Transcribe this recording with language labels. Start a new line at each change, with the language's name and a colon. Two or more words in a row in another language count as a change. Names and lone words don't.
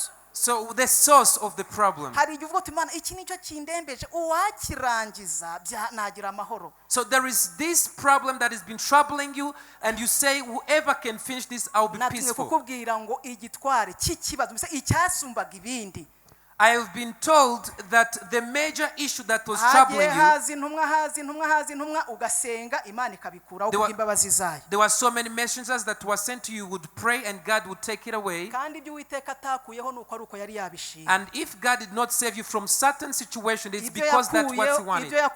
English: So the source of the problem.
Kinyarwanda: Hari igihe uvuga uti Imana iki nicyo kindembeje uwakirangiza nagira amahoro.
English: So there is this problem that has been troubling you and you say whoever can finish this I'll be peaceful.
Kinyarwanda: Kukubwira ngo igitware cy'ikibazo mbese icyasumbaga ibindi.
English: I have been told that the major issue that was troubling you, there were so many messengers that were sent to you, would pray and God would take it away. And if God did not save you from certain situation, it's because that's what He wanted.